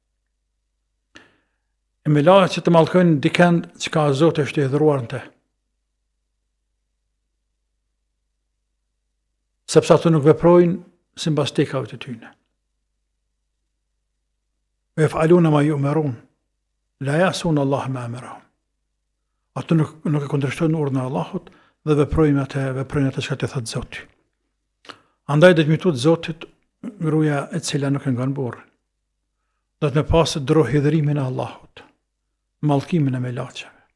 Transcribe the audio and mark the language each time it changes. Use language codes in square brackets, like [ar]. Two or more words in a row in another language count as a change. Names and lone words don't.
[sq] E me laçet e mallkojnë dikend çka Zoti është i hidhruar në te. Sepse ato nuk veprojnë sipas tekave të tyre. [ar] ويفعلون ما يؤمرون لا يعصون الله ما أمرهم. [sq] Ato nuk e kundërshtojnë urdhën e Allahut dhe veprojnë atë çka të thotë Zoti. Andaj do të mjetohet Zotit gruaja e cila nuk e ngan burrin. Do të me pasë hidhrimin e Allahut, mallkimin e melaçeve.